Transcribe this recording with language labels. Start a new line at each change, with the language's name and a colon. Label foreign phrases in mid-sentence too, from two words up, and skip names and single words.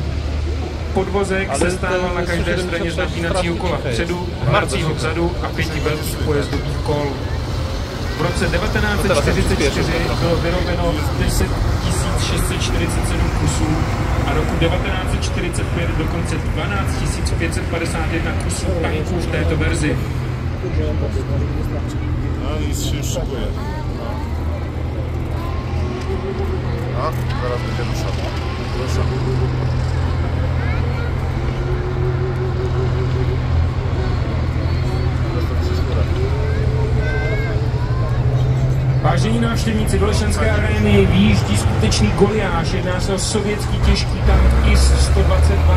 Czech: Podvozek se stával na každé straně z napínacího kola vpředu, hracího vzadu a 5 velkých pojezdových kol. V roce 1944 bylo vyrobeno 10 647 kusů a roku 1945 dokonce 12 551 kusů tanků v této verzi.
Polish: Zaraz będzie ruszał.
Czech: Vážení návštěvníci Lešanské arény, výjíždí skutečný Goliáš, jedná se o sovětský těžký tank IS-122.